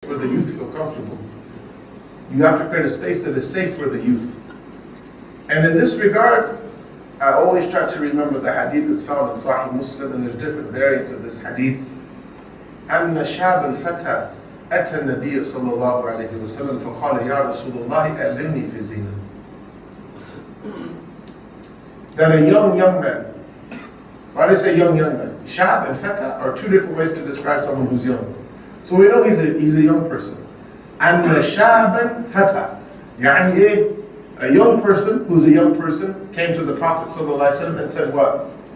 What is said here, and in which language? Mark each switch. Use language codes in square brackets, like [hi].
[en] where the youth feel comfortable. You have to create a space that is safe for the youth. And in this regard, I always try to remember the hadith that's found in Sahih Muslim, and there's different variants of this hadith. [ar] أن شابا فتى أتى النبي صلى الله عليه وسلم فقال يا رسول الله أذنني في الزنا. [en] That a young man, why do they say young man? Shab and feta are two different ways to describe someone who's young. So we know he's a young person. And shaban feta, [ar] يعني [en] a young person who's a young person came to the Prophet ﷺ and said what?